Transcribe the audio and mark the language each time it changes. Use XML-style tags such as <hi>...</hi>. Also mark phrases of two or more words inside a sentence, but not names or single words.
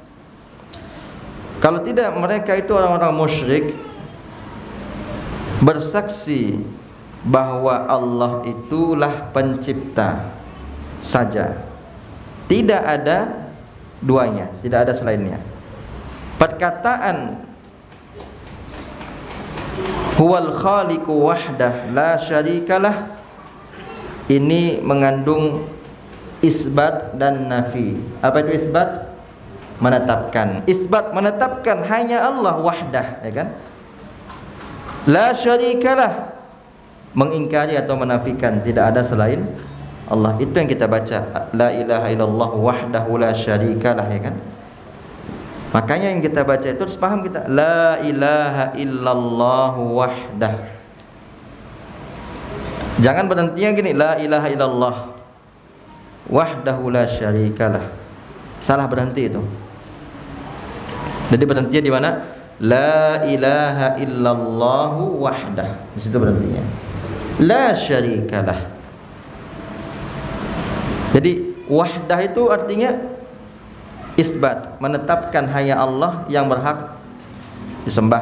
<id>Kalau tidak, mereka itu orang-orang musyrik bersaksi bahwa Allah itulah pencipta saja, tidak ada duanya, tidak ada selainnya. Perkataan</id> <ar>هو الخالق وحده لا شريك له</ar> <id>ini mengandung isbat dan nafi. Apa itu isbat? Menetapkan. Isbat menetapkan hanya Allah wahdah, ya kan?</id> <ar>لا شريك له</ar> <id>mengingkari atau menafikan tidak ada selain Allah. Itu yang kita baca,</id> <ar>لا إله إلا الله وحده لا شريك له,</ar> <id>ya kan? Makanya yang kita baca itu harus paham kita,</id> <ar>لا إله إلا الله وحده.</ar> <id>Jangan berhentinya gini,</id> <ar>لا إله إلا الله وحده لا شريك له.</ar> <id>Salah berhenti itu. Jadi berhentinya di mana?</id> <ar>لا إله إلا الله وحده.</ar> <id>Di situ berhentinya.</id> <ar>لا شريك له.</ar> <id>Jadi wahdah itu artinya isbat, menetapkan hanya Allah yang berhak disembah.</id>